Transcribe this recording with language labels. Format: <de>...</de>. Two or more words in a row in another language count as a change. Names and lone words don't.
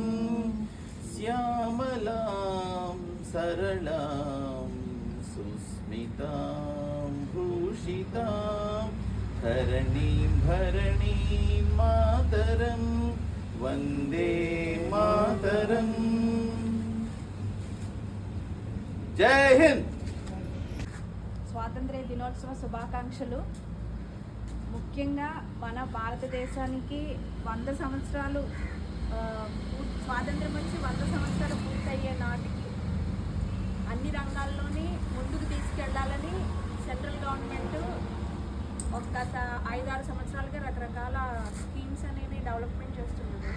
<sa>श्यामलां सरलां सुस्मितां भूषितां धरणीं भरणीं मातरं वन्दे मातरम्।</sa> <hi>जय हिंद.</hi> <te>స్వాతంత్ర్య దినోత్సవ శుభాకాంక్షలు. ముఖ్యంగా మన భారతదేశానికి 100 సంవత్సరాలు స్వాతంత్ర్యం వచ్చి 100 సంవత్సరాలు పూర్తయ్యే నాటికి అన్ని రంగాల్లోని ముందుకు తీసుకెళ్లాలని</te> <en>central government</en> <te>గత 5-6 సంవత్సరాలుగా రకరకాల స్కీమ్స్ అనేవి డెవలప్మెంట్ చేస్తున్నారు.</te>